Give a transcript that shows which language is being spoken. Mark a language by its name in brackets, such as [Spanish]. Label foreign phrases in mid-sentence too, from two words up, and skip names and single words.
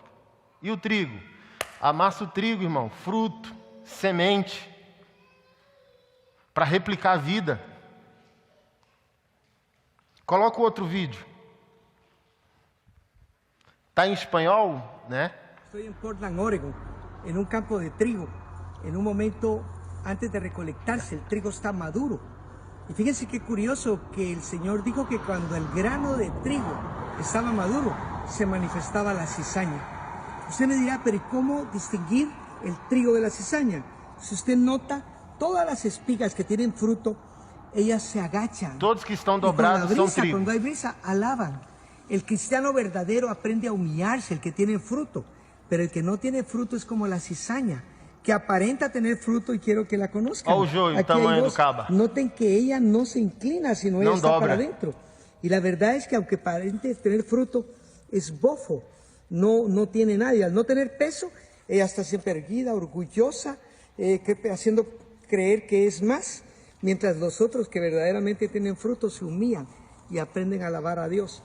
[Portuguese] E o trigo? Amassa o trigo, irmão, fruto, semente, para replicar a vida. Coloca o outro vídeo. Está em espanhol, né? [Spanish] Estoy en Portland, Oregon, en un campo de trigo. En un momento, antes de recolectarse, el trigo está maduro. Y fíjense qué curioso que el Señor dijo que cuando el grano de trigo estaba maduro, se manifestaba la cizaña. Usted me dirá, pero ¿y cómo distinguir el trigo de la cizaña? Si usted nota, todas las espigas que tienen fruto, ellas se agachan. [Portuguese] Todos que estão dobrados são trigo. [Spanish] Cuando hay brisa, alaban. El cristiano verdadero aprende a humillarse, el que tiene fruto. Pero el que no tiene fruto es como la cizaña, que aparenta tener fruto y quiero que la conozcan. [Portuguese] Olha o joio, o tamanho do caba. [Spanish] Noten que ella no se inclina, sino ella está para adentro. Y la verdad es que aunque aparente tener fruto, es bofo. No tiene nadie. Al no tener peso, ella está siempre erguida, orgullosa, haciendo creer que es más. Mientras los otros que verdaderamente tienen fruto se humillan y aprenden a alabar a Dios.